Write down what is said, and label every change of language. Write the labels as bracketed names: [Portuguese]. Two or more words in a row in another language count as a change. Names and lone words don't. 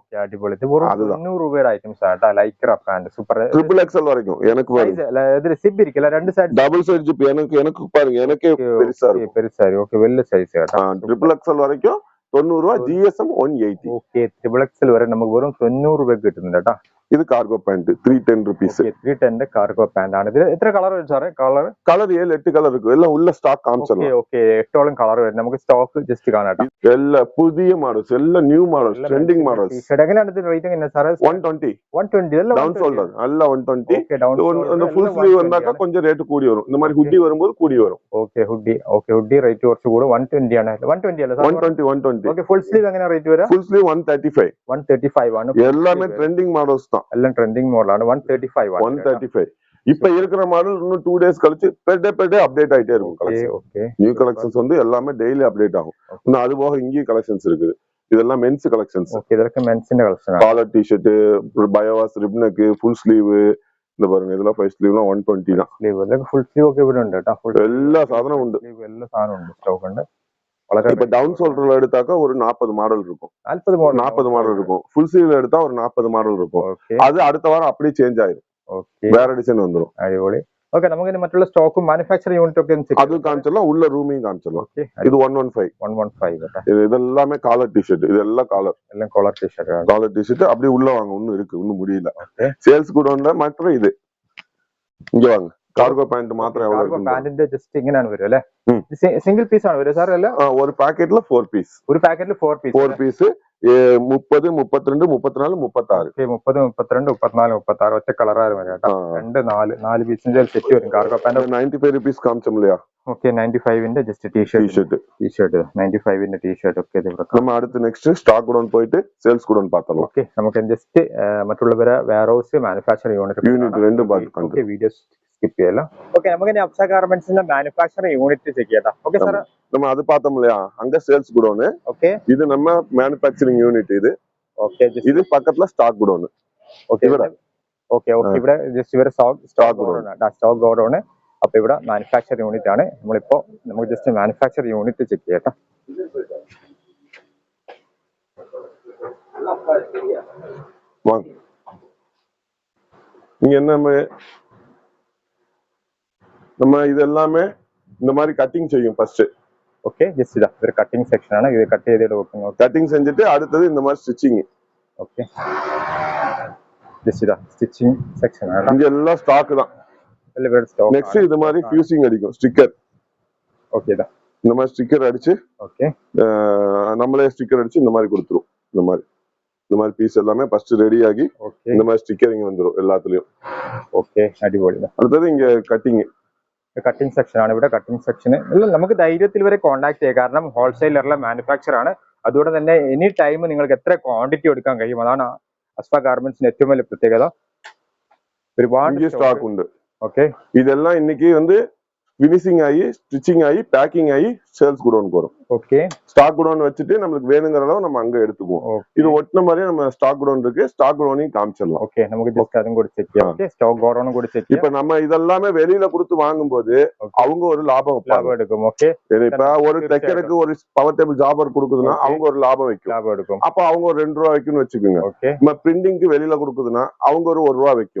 [Malayalam] അടിപൊളി. 90 രൂപയുടെ ഐറ്റംസ് ആട്ടാ. [English] Lycra pant super. triple XL [Tamil] வரைக்கும் எனக்கு வருது. [Malayalam] ഇതിൽ സിബ് ഇരിക്കില്ല. രണ്ട് സൈഡ് [English] double side zip [Tamil] எனக்கு பாருங்க எனக்கே பெருசா இருக்கு. பெருசா இருக்கு. ஓகே வெல்ல சைஸ் ஆட்டா. [English] triple XL [Tamil] வரைக்கும் 90 ரூபா. GSM 180. [English] okay triple XL [Malayalam] വരെ നമുക്ക് വെറും 90 രൂപയ്ക്ക് കിട്ടുന്നുണ്ട് കേട്ടോ. [Tamil] இது [English] cargo pant [Tamil] 310 rupees. [Malayalam] 310 [English] cargo pant [Malayalam] ആണ്. ഇത് എത്ര കളർ വരും സാറേ? കളർ [Tamil] 7-8 കളർ இருக்கு. எல்லாம் உள்ள ஸ்டாக் காமிச்சலாம். [Malayalam] ഓക്കെ 8ഓളം കളർ വരും. നമുക്ക് [English] stock just [Malayalam] കാണാം. എല്ലാ പുതിയ മോഡൽസ്, എല്ലാ [English] new models, trending models. [Malayalam] എങ്ങനെയാണ് ഇത് റേറ്റ്? എങ്ങനെ സാറേ? 120 എല്ലാം [English] down shoulder [Tamil] அல்ல 120. [English] okay down [Tamil] அந்த [English] full sleeve [Tamil] வந்தாக்க கொஞ்சம் ரேட் கூடி வரும். இந்த மாதிரி ஹுட்டி வரும்போது கூடி வரும். [English] okay hoodie rate [Malayalam] കുറച്ച് കൂടും. 120 ആണ്. 120 അല്ല സാർ? 120. [English] okay full sleeve [Malayalam] എങ്ങനെ റേറ്റ് വരാ? [English] full sleeve 135 [Malayalam] ആണ്. [Tamil] எல்லாமே [English] trending models [Tamil] தான். [Malayalam] എല്ലാം ട്രെൻഡിങ് മോഡലാണ്. 135 135. [Tamil] இப்ப இருக்கிற மாடல் இன்னும் 2 days கழிச்சு [English] per day update [Tamil] ஆயிட்டே இருக்கும் கலெக்ஷன். ஓகே [English] new collections [Tamil] வந்து எல்லாமே [English] daily update [Tamil] ஆகும். இன்னும் அது போக இங்கேயும் கலெக்ஷன்ஸ் இருக்குது. இதெல்லாம் [English] mens collections. [Tamil] ஓகே இதற்கு மென்ஸ்ന്റെ കളക്ഷൻ [English] collar T-shirt, [Tamil] பயோவாஸ் ரிப்னக், [English] full sleeve. [Tamil] இந்த பாருங்க இதெல்லாம் 5 ஸ்லீவ்லாம் 120 தான். [Malayalam] സ്ലീവ് ഇതൊക്കെ [English] full sleeve [Malayalam] ഒക്കെ ഇവിടെ ഉണ്ട് ട്ടോ. ഫുൾ [Tamil] எல்லா சாதனம் உண்டு. [Malayalam] സ്ലീവ് എല്ലാ സാധനവും ഉണ്ട്, സ്റ്റോക്ക് ഉണ്ട്. വളരെ [Tamil] இப்ப டவுன் ஷோல்டர்ல எடுத்தாக்கா ஒரு 40 மாடல் இருக்கும். 40 மாடல் இருக்கும். ஃபுல் ஸ்லீவ்ல எடுத்தா ஒரு 40 மாடல் இருக்கும். [Malayalam] ഓക്കെ [Tamil] அது அடுத்த வாரம் அப்படியே சேஞ்ச் ஆயிடும். [Malayalam] ഓക്കെ [Tamil] வேற டிசைன் வந்துரும். [Malayalam] അടിപൊളി. ഓക്കെ നമുക്ക് ഇനി മറ്റുള്ള സ്റ്റോക്കും [English] manufacturing unit [Malayalam] ഒക്കെ ഒന്ന് [Tamil] அது காமிச்சலாம், உள்ள ரூமையும் காமிச்சலாம். [Malayalam] ഓക്കെ [Tamil] இது 115. [Malayalam] 115 കേട്ടോ. [Tamil] இதெல்லாமே [English] collar T-shirt. [Tamil] இதெல்லாம் காலர் [Malayalam] എല്ലാം [English] collar T-shirt [Malayalam] ആണ്. [English] collar T-shirt. [Tamil] அப்படியே உள்ள வாங்க, இன்னும் இருக்கு, இன்னும் முடியல. [Malayalam] ഓക്കെ [Tamil] சேல்ஸ் கூட உள்ள மற்ற இது இங்க வாங்க. [English] cargo pant [Tamil] மாத்திரம் எவ்வளவு [Malayalam] കാർഗോ [Tamil] இருக்கு? [Malayalam] പാന്റിന്റെ ജസ്റ്റ് ഇങ്ങനെയാണ് വരും അല്ലേ? ഉം. [English] single piece [Malayalam] ആണ് വരും സാർ അല്ല? [Tamil] ஒரு பாக்கெட்ல 4 பீஸ். [Malayalam] ഒരു പാക്കറ്റിൽ 4 പീസ്. [Tamil] 4 பீஸ் 30, 32, 34, 36. [Malayalam] ഓക്കെ 30, 32, 34, 36 ഒറ്റ കളറായിരുന്നു വരും കേട്ടോ. 2, 4 പീസിന്റെ സെറ്റ് വരും കാർഗോ പാന്റ്. [Tamil] 95 rupees காமிச்சோம் இல்லையா? [Malayalam] ഓക്കെ 95ന്റെ [English] just T-shirt [Malayalam] 95ന്റെ ടീ-ഷർട്ട് ഒക്കെ ഇത് ഇവിടെ. [Tamil] நம்ம அடுத்து [English] next stock godown [Tamil] போயிட்டு [English] sales godown [Tamil] பார்த்தலாம். [Malayalam] ഓക്കെ നമുക്ക് ജസ്റ്റ് മറ്റുള്ളവരെ [English] warehouse manufacturing [Malayalam] യൂണിറ്റ് രണ്ടും பார்த்து [English] okay video skip [Malayalam] ചെയ്യല്ല. ഓക്കെ നമുക്ക് ഇനി അപ്സ ഗാർമെന്റ്സിന്റെ [English] manufacturing unit check [Malayalam] ചെയ്യണം. [English] okay sir [Tamil] நம்ம அது பார்த்தோம் இல்லையா? அங்க [English] sales godown. [Malayalam] ഓക്കെ [Tamil] இது நம்ம [English] manufacturing unit. [Tamil] இது [Malayalam] ഓക്കെ [Tamil] இது பக்கத்துல [English] stock godown. okay okay okay [Malayalam] ഇവിടെ ജസ്റ്റ് ഇവരെ [English] stock godown. [Malayalam] അപ്പൊ ഇവിടെ [English] manufacturing unit [Malayalam] ആണ്. നമുക്ക് [English] just manufacturing unit check [Malayalam] ചെയ്യട്ടെ. [Tamil] வாங்க. நீங்க என்ன நம்ம இது எல்லாமே இந்த மாதிரி கட்டிங் செய்யும் ஃபர்ஸ்ட். [English] okay just [Malayalam] ഇതാ ഒരു [English] cutting section [Malayalam] ആണ്. ഇത് കട്ട് ചെയ്തിട്ട് വെക്കുന്നു. [Tamil] கட்டிங் செஞ்சுட்டு அடுத்தது இந்த மாதிரி ஸ்டிச்சிங். [English] okay just [Malayalam] ഇതാ [English] stitching section [Malayalam] ആണ്. [Tamil] இங்க எல்லாம் ஸ்டாக் தான். [Malayalam] എല്ലാം ഇവിടെ സ്റ്റോക്ക്. [Tamil] நெக்ஸ்ட் இது மாதிரி ஃபியூசிங் அடிக்கும் ஸ்டிக்கர். [Malayalam] ഓക്കെ ഇതാ [Tamil] இந்த மாதிரி ஸ்டிக்கர் அடிச்சு [Malayalam] ഓക്കെ [Tamil] நம்மளே ஸ்டிக்கர் அடிச்சு இந்த மாதிரி கொடுத்துரும். இந்த மாதிரி பீஸ் எல்லாமே [English] first ready [Tamil] ஆகி [Malayalam] ഓക്കെ [Tamil] இந்த மாதிரி ஸ்டிக்கரிங் வந்துரும் எல்லாத்துலயும். [Malayalam] ഓക്കെ അടിപൊളി. [Tamil] அடுத்தது இங்க கட்டிங். [English] cutting section [Malayalam] ആണ് ഇവിടെ. കട്ടിംഗ് സെക്ഷന് നമുക്ക് ധൈര്യത്തിൽ വരെ കോൺടാക്ട് ചെയ്യാം. കാരണം ഹോൾസെയിലറിലെ മാനുഫാക്ചർ ആണ്. അതുകൊണ്ട് തന്നെ [English] any time [Malayalam] നിങ്ങൾക്ക് എത്ര ക്വാണ്ടിറ്റി എടുക്കാൻ കഴിയും. അതാണ് അസ്ഫ ഗാർമെന്റ്സിന്റെ ഏറ്റവും വലിയ പ്രത്യേകത. ഒരുപാട് [Tamil] ஸ்டாக் உண்டு. [Malayalam] ഓക്കെ [Tamil] இதெல்லாம் இன்னைக்கு வந்து ஃபினிஷிங் ஆகி ஸ்டிச்சிங் ஆகி பேக்கிங் ஆகி சேல்ஸ் குடோனுக்கு வரும். [Malayalam] ഓക്കെ [English] stock godown [Tamil] வச்சுட்டு நம்மளுக்கு வேணுங்கிற அளவு நம்ம அங்க எடுத்துக்குவோம். இது ஒட்டின மாதிரியே நம்ம [English] stock godown [Tamil] இருக்கு. ஸ்டாக் குடோனையும் காமிச்சிடலாம். [Malayalam] ഓക്കെ നമുക്ക് ജസ്റ്റ് അതും കൂടി ചെക്ക് ചെയ്യാം. [English] okay stock [Malayalam] ഗോഡൌണും കൂടി ചെക്ക് ചെയ്യാം. [Tamil] இப்ப நம்ம இதெல்லாமே வெளியில கொடுத்து வாங்கும்போது அவங்க ஒரு லாபம் வைப்பாங்க. [Malayalam] ലാഭം എടുക്കും. ഓക്കെ [Tamil] இப்ப ஒரு தைக்கிறதுக்கு ஒரு [English] power table [Tamil] ஜாபர் கொடுக்குதுன்னா அவங்க ஒரு லாபம் வைக்கும். [Malayalam] ലാഭം എടുക്കും. [Tamil] அப்ப அவங்க ஒரு 2 ரூபா வைக்கும்னு வச்சுக்கோங்க. [Malayalam] ഓക്കെ [Tamil] நம்ம பிரிண்டிங்க்கு வெளியில கொடுக்குதுன்னா அவங்க ஒரு 1 ரூபா வைக்கும்.